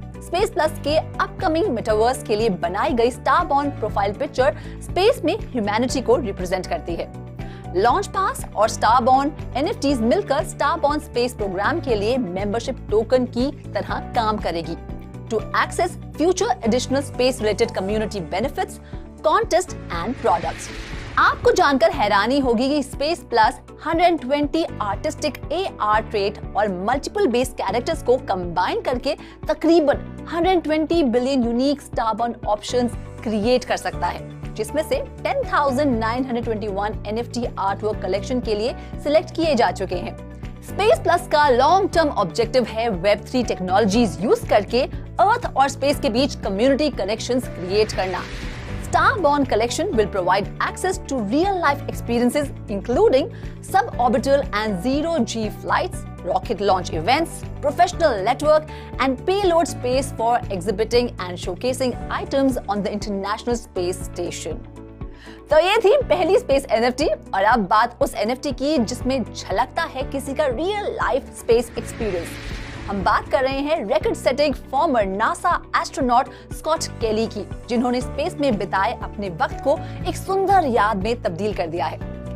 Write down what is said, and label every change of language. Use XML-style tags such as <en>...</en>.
<hi>Space plus के upcoming metaverse के लिए बनाई गई स्टारबॉर्न प्रोफाइल पिक्चर स्पेस में ह्यूमैनिटी को रिप्रेजेंट करती है। लॉन्च पास और स्टारबॉर्न NFTs मिलकर स्टारबॉर्न स्पेस प्रोग्राम के लिए मेंबरशिप टोकन की तरह काम करेगी।</hi> <en>To access future additional space-related community benefits, contests and products.</en> <hi>आपको जानकर हैरानी होगी कि space plus 120 artistic AR trait और मल्टीपल बेस कैरेक्टर्स को कंबाइन करके तकरीबन 120 बिलियन यूनिक स्टारबॉर्न ऑप्शंस क्रिएट कर सकता है, जिसमें से 10,921 NFT आर्टवर्क कलेक्शन के लिए सिलेक्ट किए जा चुके हैं। स्पेस प्लस का लॉन्ग टर्म ऑब्जेक्टिव है Web3 टेक्नोलॉजीज यूज करके अर्थ और स्पेस के बीच कम्युनिटी कनेक्शंस क्रिएट करना।</hi> <en>Starborn collection will provide access to real-life experiences including suborbital and zero-G flights, rocket launch events, professional network, and payload space for exhibiting and showcasing items on the International Space Station.</en> <hi>तो ये थी पहली space NFT और अब बात उस NFT की जिसमें झलकता है किसी का रियल लाइफ स्पेस एक्सपीरियंस। हम बात कर रहे हैं record setting farmer NASA astronaut Scott केली की, जिन्होंने स्पेस में बिताए अपने वक्त को एक सुंदर याद में तब्दील कर दिया है।</hi>